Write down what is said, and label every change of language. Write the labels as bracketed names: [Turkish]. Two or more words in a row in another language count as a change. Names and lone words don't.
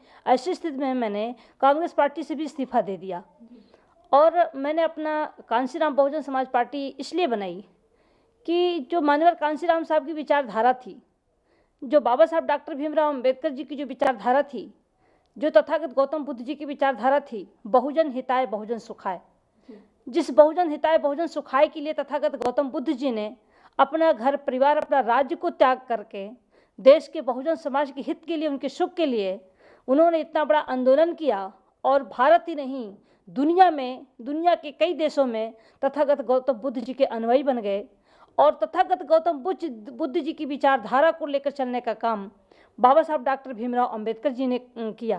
[Hindi] ऐसी स्थिति में मैंने कांग्रेस पार्टी से भी इस्तीफा दे दिया और मैंने अपना कांशीराम बहुजन समाज पार्टी इसलिए बनाई कि जो मान्यवर कांशीराम साहब की विचारधारा थी, जो बाबा साहब डॉक्टर भीमराव अंबेडकर जी की जो विचारधारा थी, जो तथागत गौतम बुद्ध जी की विचारधारा थी, [Pali] बहुजन हिताय बहुजन सुखाय, जिस बहुजन हिताय बहुजन [Hindi] सुखाय के लिए तथागत गौतम बुद्ध जी ने अपना घर परिवार अपना राज्य को त्याग करके देश के बहुजन समाज के हित के लिए, उनके सुख के लिए उन्होंने इतना बड़ा आंदोलन किया और भारत ही नहीं दुनिया में, दुनिया के कई देशों में तथागत गौतम बुद्ध जी के अनुयायी बन गए और तथागत गौतम बुद्ध जी की विचारधारा को लेकर चलने का काम बाबा साहब डॉक्टर भीमराव अंबेडकर जी ने किया।